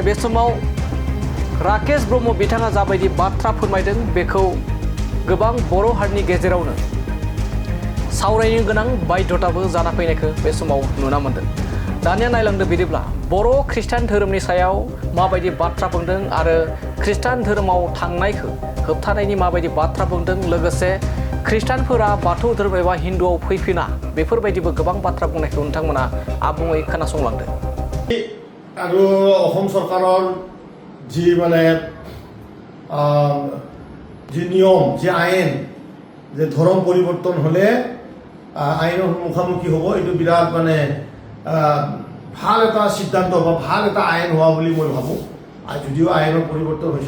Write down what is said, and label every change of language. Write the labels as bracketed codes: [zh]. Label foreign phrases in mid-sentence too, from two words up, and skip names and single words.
[brx] बे समाव राकेश ब्रह्म बिथाङा जाबायदि बाथ्रा फोरमायदों बेखौ गोबां बर' हारिनि गेजेरावनो सावरायनो गोनां बाध्यताबो जाना फैनायखौ बे समाव नुना मोन्दों दानिया नायलांदो बिदिब्ला बर' खृष्टान धोरोमनि सायाव माबायदि बाथ्रा बुंदों आरो खृष्टान धोरोमाव थांनायखौ होबथानायनि माबायदि बाथ्रा बुंदों लोगोसे खृष्टानफोरा बाथौ धोरोम एबा हिन्दुआव फैफिना बेफोरबायदिबो गोबां बाथ्रा बुंनायखौ नोंथांमोना आबुङै खोनासंलांदो [as] আৰু অসম চৰকাৰৰ যি মানে যি নিয়ম যি আইন যে ধৰ্ম পৰিৱৰ্তন হ'লে আইনৰ মুখামুখি হ'ব এইটো বিৰাট মানে ভাল এটা সিদ্ধান্ত বা ভাল এটা আইন হোৱা বুলি মই ভাবোঁ আৰু যদিও আইনৰ পৰিৱৰ্তন হৈছে